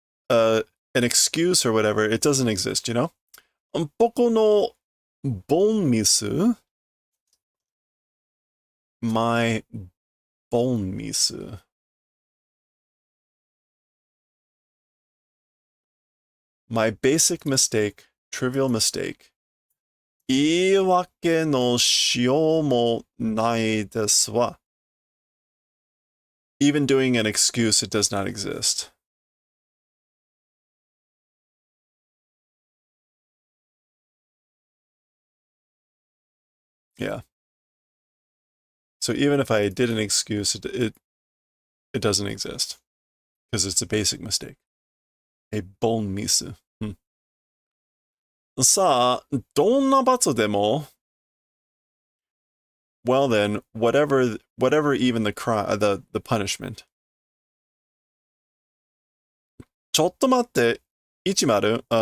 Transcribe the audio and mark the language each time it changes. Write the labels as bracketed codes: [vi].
[en] An excuse or whatever, it doesn't exist, you know? [ja] Poko no bon misu. [en] My bon misu. My basic mistake, trivial mistake. [ja] 言い訳のしようもないですわ. [en] Even doing an excuse, it does not exist. Yeah. So even if I did an excuse, it doesn't exist. Because it's a basic mistake. A bon misu. [ja] さあ、どんな罰でも [en] well then, whatever even the punishment. [ja] ちょっと待って、ichimaru.